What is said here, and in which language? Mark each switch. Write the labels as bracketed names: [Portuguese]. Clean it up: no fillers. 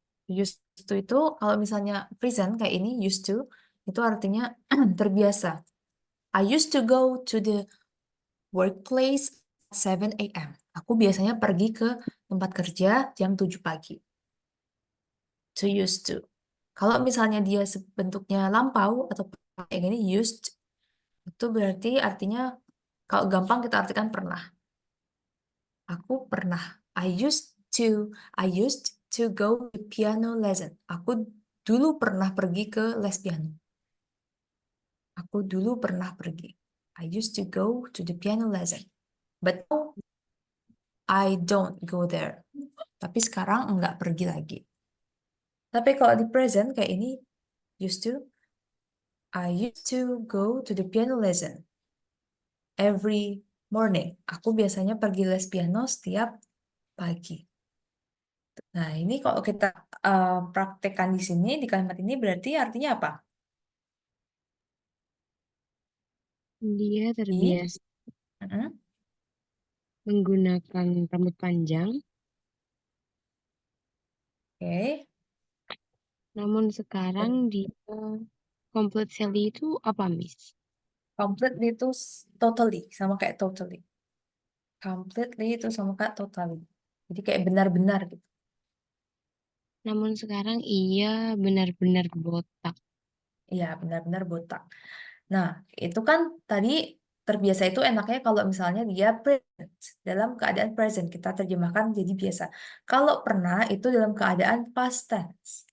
[Indonesian] Used to itu kalau misalnya present kayak ini used to itu artinya terbiasa. [English] I used to go to the workplace 7 a.m. [Indonesian] Aku biasanya pergi ke tempat kerja jam 7 pagi. To used to. Kalau misalnya dia bentuknya lampau atau kayak gini used itu berarti artinya kalau gampang kita artikan pernah. Aku pernah. [English] I used to go to piano lesson. [Indonesian] Aku dulu pernah pergi ke les piano. Aku dulu pernah pergi. [English] I used to go to the piano lesson. But now I don't go there. [Indonesian] Tapi sekarang enggak pergi lagi. Tapi kalau di present kayak ini used to, [English] I used to go to the piano lesson every morning. [Indonesian] Aku biasanya pergi les piano setiap pagi. Nah, ini kalau kita praktekkan di sini, di kalimat ini berarti artinya apa? Dia Di, terbiasa Mm-mm. menggunakan rambut panjang, Oke. namun sekarang dia completely itu apa, Miss? Completely itu totally, sama kayak totally. Completely itu sama kayak totally. Jadi kayak benar-benar gitu. Namun sekarang ia benar-benar botak. Iya, benar-benar botak. Nah, itu kan tadi terbiasa itu enaknya kalau misalnya dia present. Dalam keadaan present, kita terjemahkan jadi biasa. Kalau pernah, itu dalam keadaan past tense.